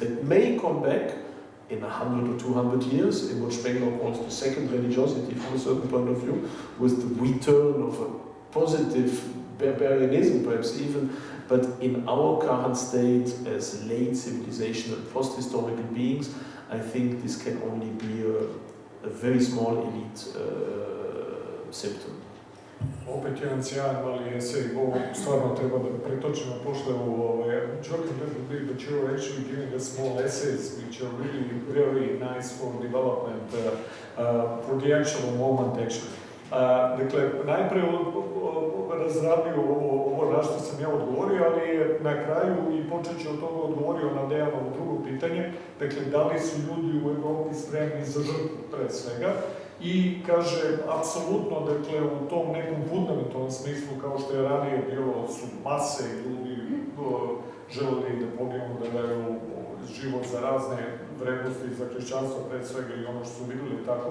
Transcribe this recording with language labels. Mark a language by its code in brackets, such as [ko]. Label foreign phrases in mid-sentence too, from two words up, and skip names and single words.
[en] That may come back in 100 or 200 years, in what Spengler calls the second religiosity from a certain point of view, with the return of a positive barbarianism perhaps even, but in our current state as late civilizational post-historical beings, I think this can only be a very small elite symptom. [sr] Opet jedan sjajan mali esej, ovo stvarno treba da pretočimo pošto [en] Joachim believe that you're actually giving us small essays which are really very nice for development, for the actual moment actually. [sr] Dakle, najpre razradio ovo na što sam ja odgovorio, ali na kraju i počet ću od toga odgovorio na Dejanovo drugo pitanje, dakle, da li su ljudi u Evropi spremni za žrtvu pre svega, i kaže, apsolutno, dakle, u tom nekom fundamentalnom smislu, kao što je ranije bilo, su mase ljudi želeli da poginu, da daju život za razne vrednosti za hrišćanstvo, pred svega i ono što su videli tako.